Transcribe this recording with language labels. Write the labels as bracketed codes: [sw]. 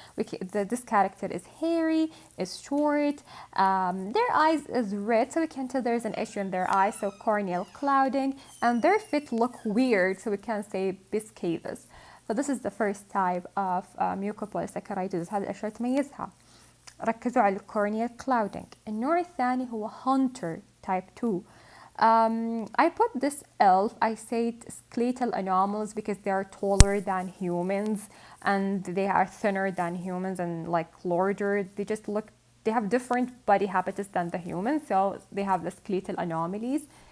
[en] This character is hairy, is short, their eyes is red, so we can tell there's an issue in their eyes, so corneal clouding, and their feet look weird, so we can say pes cavus. So this is the first type of mucopolysaccharidosis. [ar] هذه الأشياء تميزها. ركزوا على corneal clouding. النوع الثاني هو hunter type 2. [en] I put this elf, I said skeletal anomalies because they are taller than humans and they are thinner than humans and like larger. They have different body habitus than the humans, so they have the skeletal anomalies.